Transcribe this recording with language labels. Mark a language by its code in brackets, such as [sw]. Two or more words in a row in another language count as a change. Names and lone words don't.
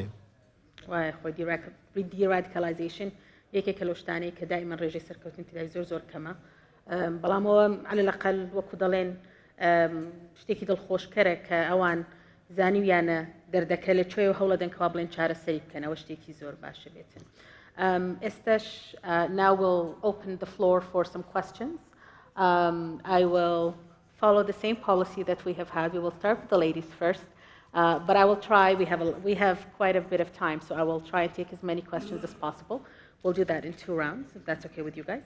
[ckb] وای خۆی دیرادیکاڵایزیشن یەکێکە لەو شتانەی کە دایما ڕێژەی سەرکەوتن تیدای زۆر کەمە بەڵامەوە [ar] عەلە لەقەل [ckb] وەکو دەڵێن شتێکی دڵخۆشکەرە کە ئەوان زانیویانە دەردەکە لە کوێ و هەوڵە دەنکەوا بڵێن چارەسەری بکەنەوە شتێکی زۆر باشە بێتن. [en] ئێستاش now we'll open the floor for some questions. I will follow the same policy that we have had. We will start with the ladies first, but I will try. We have quite a bit of time, so I will try and take as many questions as possible. We'll do that in 2 rounds, if that's okay with you guys.